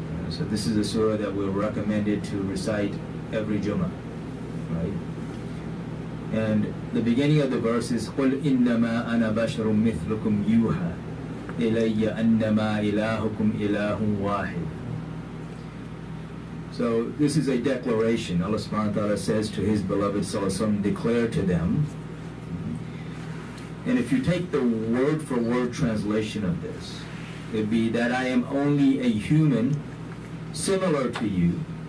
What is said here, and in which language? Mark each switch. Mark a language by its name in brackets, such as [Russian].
[English] So this is a surah that we're recommended to recite every Jummah, right? And the beginning of the verse is [Arabic] قُلْ إِنَّمَا أَنَا بَشَرٌ مِثْلُكُمْ يُوحَى إِلَيَّ أَنَّمَا إِلَهُكُمْ إِلَهٌ وَاحِدٌ. [English] So this is a declaration. Allah subhanahu wa ta'ala says to His beloved sallallahu alaihi wasallam, declare to them. And if you take the word for word translation of this, it would be that I am only a human similar to you,